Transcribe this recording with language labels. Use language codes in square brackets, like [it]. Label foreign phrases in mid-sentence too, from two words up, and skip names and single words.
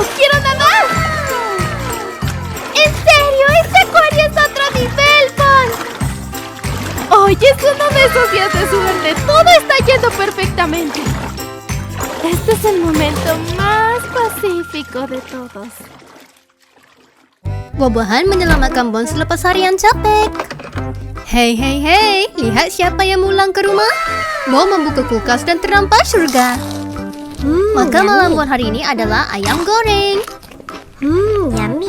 [es] ¡Quiero nadar! ¡En serio! ¡Este acuario es otro nivel, Bon! Hoy es uno de esos días de suerte. Todo está yendo perfectamente. Este es el momento más pacífico de todos. [id] Buah-buahan menyelamatkan Bon selepas harian capek. Hei, hei, hei, lihat siapa yang pulang ke rumah. Mau membuka kulkas dan terdampar surga. Maka malam Bon hari ini adalah ayam goreng. Yummy.